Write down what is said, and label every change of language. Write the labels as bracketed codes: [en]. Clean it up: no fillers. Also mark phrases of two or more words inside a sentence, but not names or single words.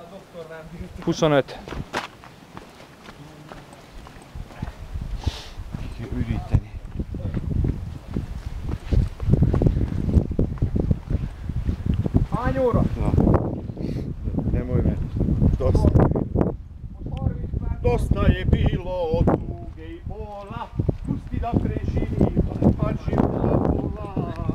[hu] 25. Ki kell üríteni. Hány óra? Na. Nem olyan. [sr] Dosta je bilo tuge I bola, pusti da preživimo, pa života pola.